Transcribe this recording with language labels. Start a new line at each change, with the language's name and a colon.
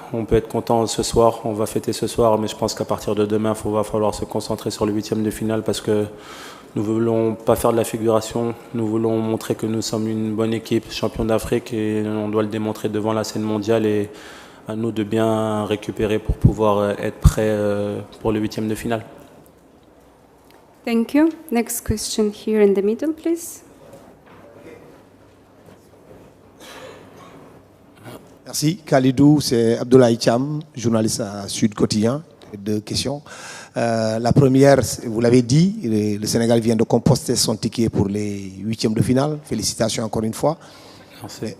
French: On peut être content ce soir, on va fêter ce soir, mais je pense qu'à partir de demain, il va falloir se concentrer sur le 8e de finale parce que nous ne voulons pas faire de la figuration. Nous voulons montrer que nous sommes une bonne équipe, champion d'Afrique, et on doit le démontrer devant la scène mondiale. Et à nous de bien récupérer pour pouvoir être prêts pour le 8e de finale.
English: Thank you. Next question here in the middle, please.
French: Merci. Khalidou, c'est Abdoulaye Cham, journaliste à Sud Quotidien. 2 questions. La première, vous l'avez dit, le Sénégal vient de composter son ticket pour les 8e de finale. Félicitations encore une fois. Merci.